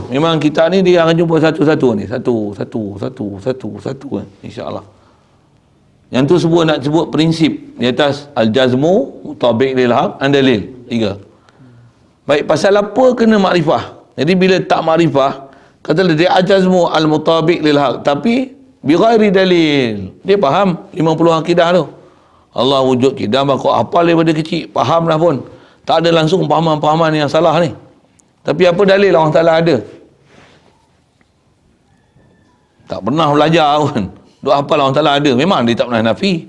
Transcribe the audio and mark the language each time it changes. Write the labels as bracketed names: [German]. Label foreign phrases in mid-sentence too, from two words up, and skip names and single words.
[Malay] Memang kitab ni dia akan jumpa satu-satu ni. Satu kan. InsyaAllah. Yang tu nak sebut prinsip di atas [Arabic] الجزم، مطابق للحق، عن دليل. [Malay] 3. Baik, pasal apa kena makrifah? Jadi bila tak makrifah, kata dia [Arabic] الجزم المطابق للحق, [Malay] tapi [Arabic] بغير دليل. [Malay] Dia faham 50 akidah tu. Allah wujud kita, kau hafal daripada kecil, faham dah pun. Tak ada langsung pahaman-pahaman yang salah ni. Tapi apa dalil Allah Ta'ala ada? Tak pernah belajar pun. Duk hafal Allah Ta'ala ada. Memang dia tak pernah nafi.